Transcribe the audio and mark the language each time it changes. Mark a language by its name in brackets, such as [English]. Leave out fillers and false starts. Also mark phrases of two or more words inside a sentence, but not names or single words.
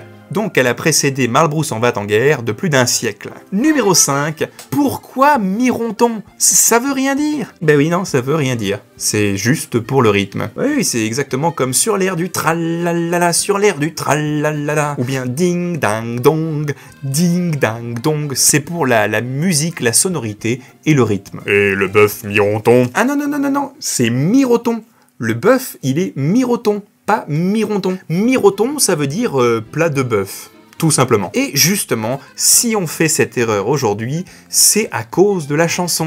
[French] Donc elle a précédé Marlborough s'en va en guerre de plus d'un siècle. Numéro 5. Pourquoi Mironton? Ça veut rien dire. Ben oui, non, ça veut rien dire. C'est juste pour le rythme. Oui, c'est exactement comme sur l'air du tralala, sur l'air du tralala. Ou bien ding dang dong, ding dang dong. C'est pour la musique, la sonorité et le rythme. Et le bœuf Mironton? Ah non, non, non, non, non, c'est Miroton. Le bœuf, il est Miroton. Pas mironton. Miroton, ça veut dire plat de bœuf, tout simplement. Et justement, si on fait cette erreur aujourd'hui, c'est à cause de la chanson.